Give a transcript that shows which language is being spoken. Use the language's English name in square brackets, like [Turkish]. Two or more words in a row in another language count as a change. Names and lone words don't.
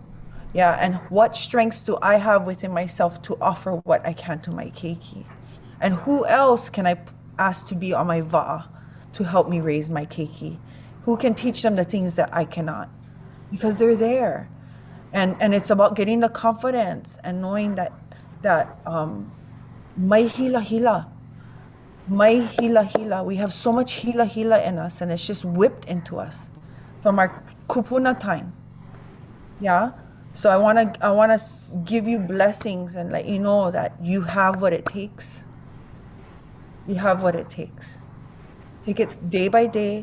[English] Yeah, and what strengths do I have within myself to offer what I can to my keiki? And who else can I ask to be on my va'a to help me raise my keiki? Who can teach them the things that I cannot? Because they're there. And it's about getting the confidence and knowing that [Hawaiian] mai hila hila. Mai hila hila. [English] We have so much hila hila in us, and it's just whipped into us from our kūpuna time. Yeah. So I wanna give you blessings and let you know that you have what it takes. You have what it takes. Take it day by day.